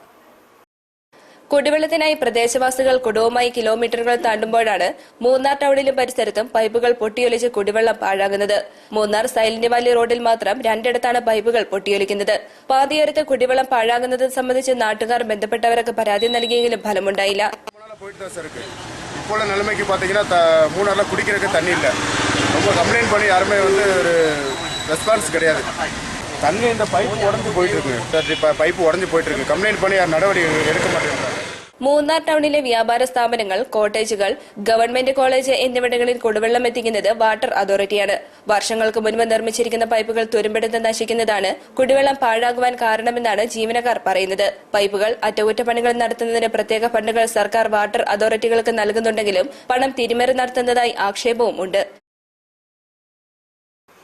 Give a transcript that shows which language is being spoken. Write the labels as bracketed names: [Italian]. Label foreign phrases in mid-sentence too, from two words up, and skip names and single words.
[Malayalam] കുടിവെള്ളത്തിനായി പ്രദേശവാസികൾ കുടവുമായി കിലോമീറ്ററുകൾ താണ്ടുമ്പോഴാണ് മൂന്നാർ ടൌണിലും പരിസരത്തും പൈപ്പുകൾ പൊട്ടിയൊലിച്ച് കുടിവെള്ളം പാഴാകുന്നത്. മൂന്നാർ സൈലന്റ് വാലി റോഡിൽ മാത്രം 2 ഇടത്താണ് പൈപ്പുകൾ പൊട്ടിയൊലിക്കുന്നത്. പാതയോരത്ത് കുടിവെള്ളം പാഴാകുന്നത് സംബന്ധിച്ച് നാട്ടുകാർ ബന്ധപ്പെട്ടവർക്ക് പരാതി നൽകിയെങ്കിലും ഫലമുണ്ടായില്ല. [Tamil] இப்போ உள்ள நிலைமைக்கு பார்த்தீங்கன்னா மூணாரில் குடிக்கிறதுக்கு தண்ணி இல்லை. ரொம்ப கம்ப்ளைண்ட் பண்ணி யாருமே ஒரு ரெஸ்பான்ஸ் கிடையாது. தண்ணி இந்த பைப்பு உடஞ்சி போயிட்டு இருக்கு. பைப்பு உடஞ்சி போயிட்டு இருக்கு. கம்ப்ளைண்ட் பண்ணி யார் நடவடிக்கை எடுக்க மாட்டேங்கிறாங்க. [Malayalam] മൂന്നാർ ടൌണിലെ വ്യാപാര സ്ഥാപനങ്ങൾ, കോട്ടേജുകൾ, ഗവൺമെന്റ് കോളേജ് എന്നിവിടങ്ങളിൽ കുടിവെള്ളം എത്തിക്കുന്നത് വാട്ടർ അതോറിറ്റിയാണ്. വർഷങ്ങൾക്ക് മുൻപ് നിർമ്മിച്ചിരിക്കുന്ന പൈപ്പുകൾ തുരുമ്പെടുത്ത് നശിക്കുന്നതാണ് കുടിവെള്ളം പാഴാകുവാൻ കാരണമെന്നാണ് ജീവനക്കാർ പറയുന്നത്. പൈപ്പുകൾ അറ്റകുറ്റപ്പണികൾ നടത്തുന്നതിന് പ്രത്യേക ഫണ്ടുകൾ സർക്കാർ വാട്ടർ അതോറിറ്റികൾക്ക് നൽകുന്നുണ്ടെങ്കിലും പണം തിരിമറി നടത്തുന്നതായി ആക്ഷേപവും ഉണ്ട്.